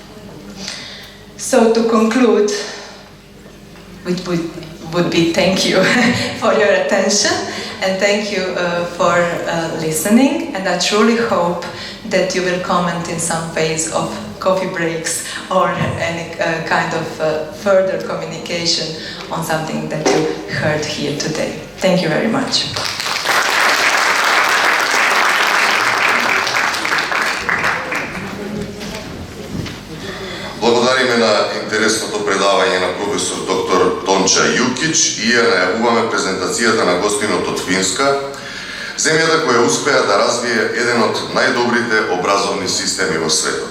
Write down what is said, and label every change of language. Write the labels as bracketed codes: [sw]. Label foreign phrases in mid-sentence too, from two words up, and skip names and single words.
[en] So to conclude, it would be thank you for your attention and thank you for listening, and I truly hope that you will comment in some phase of coffee breaks or any kind of further communication on something that you heard here today. Thank you very much. [mk] Благодариме на интересното предавање на професор доктор Тонча Јукич и ја најавуваме презентацијата на гостинот од Финска, земјата која успеа да развие еден од најдобрите образовни системи во светот.